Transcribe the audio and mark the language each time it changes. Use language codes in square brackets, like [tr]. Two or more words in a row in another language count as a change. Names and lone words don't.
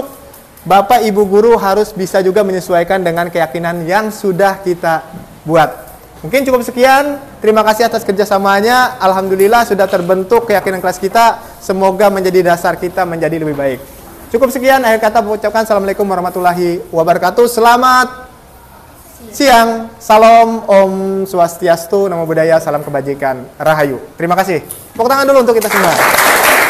[id] Bapak Ibu guru harus bisa juga menyesuaikan dengan keyakinan yang sudah kita buat. Mungkin cukup sekian. Terima kasih atas kerjasamanya. Alhamdulillah sudah terbentuk keyakinan kelas kita. Semoga menjadi dasar kita menjadi lebih baik. Cukup sekian. Akhir kata mengucapkan [ar] السلام عليكم ورحمة الله وبركاته. [id] Selamat siang, salam, [ban] Om Swastiastu, [pi] Namo Buddhaya, [id] salam kebajikan, Rahayu. Terima kasih. Tepuk tangan dulu untuk kita semua.